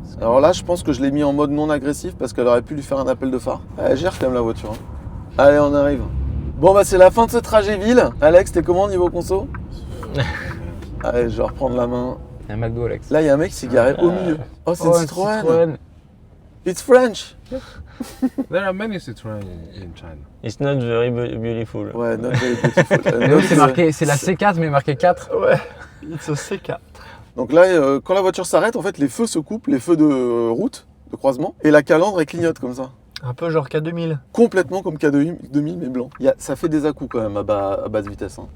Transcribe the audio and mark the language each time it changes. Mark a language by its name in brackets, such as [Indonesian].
[French] Alors là, je pense que je l'ai mis en mode non agressif parce qu'elle aurait pu lui faire un appel de phare. Elle gère quand même la voiture. Hein. Allez, on arrive. Bon, bah c'est la fin de ce trajet ville. Alex, t'es comment niveau conso? Allez, je vais reprendre la main. Il y a un McDo, Alex. Là, il y a un mec qui s'est garé au milieu. Oh, c'est une Citroën. [English] It's French. There are many Citroën in China. It's not very beautiful. Ouais, not very beautiful. [French] Mais oui, c'est la C4, mais marqué 4. [English] Ouais. It's a C4. [French] Donc là, quand la voiture s'arrête, en fait, les feux se coupent, les feux de route, de croisement, et la calandre, elle clignote comme ça. Un peu genre K2000. Complètement comme K2000, mais blanc. Ça fait des à-coups quand même à basse vitesse. Hein.